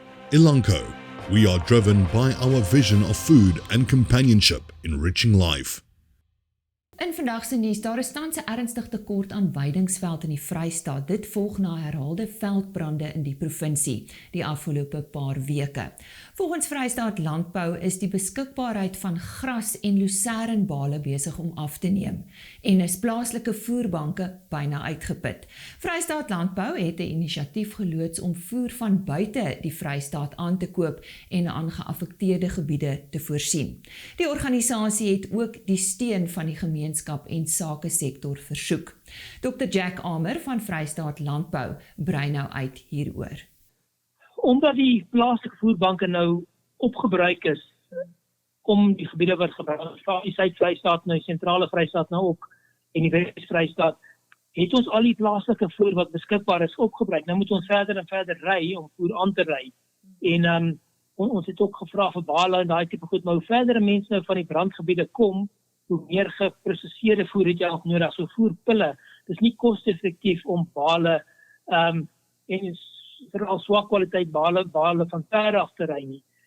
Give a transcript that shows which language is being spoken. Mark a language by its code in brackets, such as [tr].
[en] Elanco, we are driven by our vision of food and companionship enriching life. [af] In vandag se nuus, daar is tans 'n ernstig tekort aan weidingsveld in die Vrystaat. Dit volg na herhaalde veldbrande in die provinsie die afgelope paar weke. Volgens Vrystaat Landbou is die beskikbaarheid van gras en lucernbale besig om af te neem en is plaaslike voerbanke byna uitgeput. Vrystaat Landbou het 'n inisiatief geloods om voer van buite die Vrystaat aan te koop en aan geaffekteerde gebiede te voorsien. Die organisasie het ook die steun van die gemeenskap en sake sektor versoek. Dr. Jack Amer van Vrystaat Landbou brei nou uit hieroor. Omdat die plaaslike voerbanke nou opgebruik is om die gebiede wat gebruik van die Suid-Vrystaat nou, die sentrale Vrystaat nou ook en die Wes-Vrystaat, het ons al die plaaslike voer wat beskikbaar is opgebruik. Nou moet ons verder en verder ry om voer aan te ry. En ons het ook gevra vir bale en daai tipe goed, maar hoe verder mense nou van die brandgebiede kom, hoe meer geprosesseerde voer het jy ook nodig, so voerpille. Dis nie koste-effektief om bale en veral swak kwaliteit bale van ver af te ry nie.